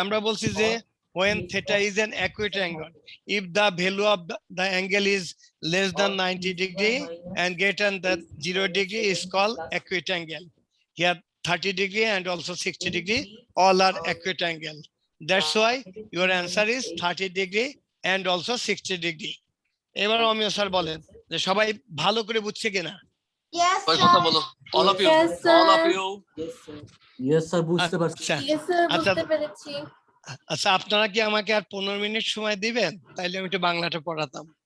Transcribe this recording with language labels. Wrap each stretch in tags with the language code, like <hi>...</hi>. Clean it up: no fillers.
<bn>আমরা বলছি যে</bn> <en>when theta is an acute angle, if the value of the angle is less than 90 degree and greater than 0 degree is called acute angle. Here 30 degree and also 60 degree all are acute angle. That's why your answer is 30 degree and also 60 degree.</en> <bn>এবার অমিয় sir বলেন যে সবাই ভালো করে বুঝছে কিনা? কথা বলো,</bn> <en>all of you, all of you। Yes sir,</en> <bn>বুঝতে পারছি।</bn> <en>Yes sir,</en> <bn>বুঝতে পেরেছি। আচ্ছা আপনারা কি আমাকে আর 15 মিনিট সময় দিবেন, তাইলে আমি একটু বাংলাটা পড়াতাম।</bn>